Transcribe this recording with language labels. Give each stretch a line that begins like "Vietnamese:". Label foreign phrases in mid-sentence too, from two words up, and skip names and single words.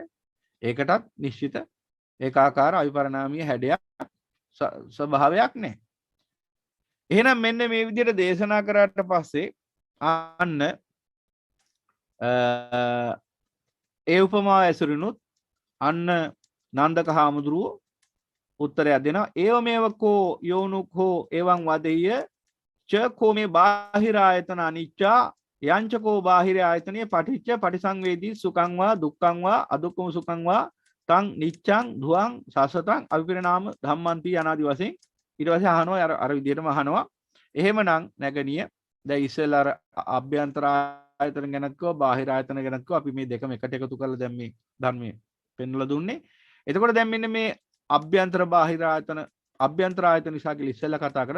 Sinhala: ඒකටත් නිශ්චිත ඒකාකාර අවිපරිණාමීය හැඩයක් ස්වභාවයක් නැහැ. එහෙනම් මෙන්න මේ විදිහට දේශනා කරාට පස්සේ අන්න ඒ උපමාව ඇසුරිනුත් අන්න නන්දක හාමුදුරුවෝ උත්තරයක් දෙනවා.
Pali: ඒව මේවකෝ යෝනුකෝ එවං වදෙය්‍ය ච කෝ මේ බාහිර ආයතන අනිච්චා යංචකෝ බාහිර ආයතනයේ පටිච්ච පටිසංවේදී සුඛං වා දුක්ඛං වා අදුක්ඛම සුඛං වා තං නිච්ඡං ධුවං සසතං අවිපරිණාම ධම්මන්ති
Sinhala: අනාදි වශයෙන් ඊට පස්සේ අහනවා අර විදිහටම අහනවා. එහෙමනම් නැගණිය දැන් ඉස්සෙල්ලා අර අභ්‍යන්තර ආයතන ගැනත් කිව්වා බාහිර ආයතන ගැනත් කිව්වා අපි මේ දෙකම එකට එකතු කරලා දැන් මේ ධර්මයේ පෙන්වලා දුන්නේ. එතකොට දැන් මෙන්න මේ අභ්‍යන්තර බාහිර ආයතන අභ්‍යන්තර ආයතන නිසා කියලා ඉස්සෙල්ලා කතා කරා.